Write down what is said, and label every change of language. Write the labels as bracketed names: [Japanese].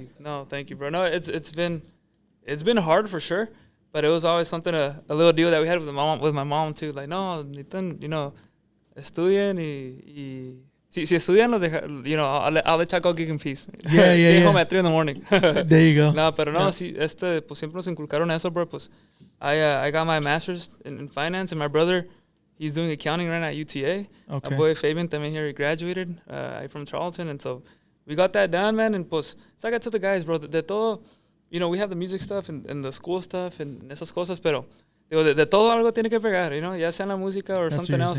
[English] you. No, thank you, bro. No, it's been hard for sure, but it was always something a little deal that we had with my mom too. Like, no, [Spanish] necesitan, estudien y si estudian los deja, [English] I'll let y'all go gig in peace. Get home at 3 in the morning. There you go. [Spanish] No, pero no, sí, pues siempre nos inculcaron eso, [English] bro. Pues I got my master's in finance, and my brother, he's doing accounting right now at UTA. Okay. My boy Fabian también here, he graduated from Charlton, and so we got that done, man. And pues, so I got to the guys, bro, de todo, we have the music stuff and the school stuff and esas cosas, [Spanish] pero de todo algo tiene que pegar, ya sea la música [English] or something else.